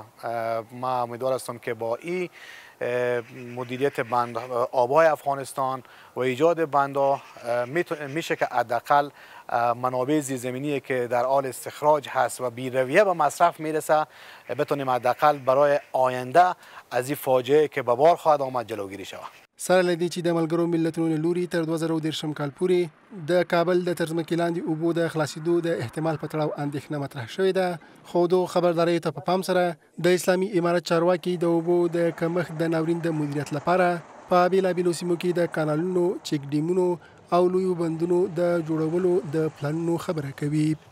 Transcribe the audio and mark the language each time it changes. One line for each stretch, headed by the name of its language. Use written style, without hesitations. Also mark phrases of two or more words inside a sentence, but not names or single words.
Persian: ما امیدوار هستم که با این مدیریت آبهای افغانستان و ایجاد بندها میشه که حداقل منابع زیرزمینی که در حال استخراج هست و بی‌رویه به مصرف میرسه بتونیم حداقل برای آینده از این فاجعه که به بار خواهد آمد جلوگیری شود.
Pashto: سره له دې چې د ملګرو ملتونو له لوري تر 2013 کال پورې د کابل د تر ځمکې لاندې اوبو د خلاصېدو د احتمال په تړاو اندېښنه مطرح شوې ده، خو د خبرداریو ته په پام سره د اسلامي امارت چارواکي د اوبو د کمښت د ناورین د مدیریت لپاره په بېلابېلو سیمو کې د کانالونو، چیک ډیمونو او لویو بندونو د جوړولو د پلانونو خبره کوي.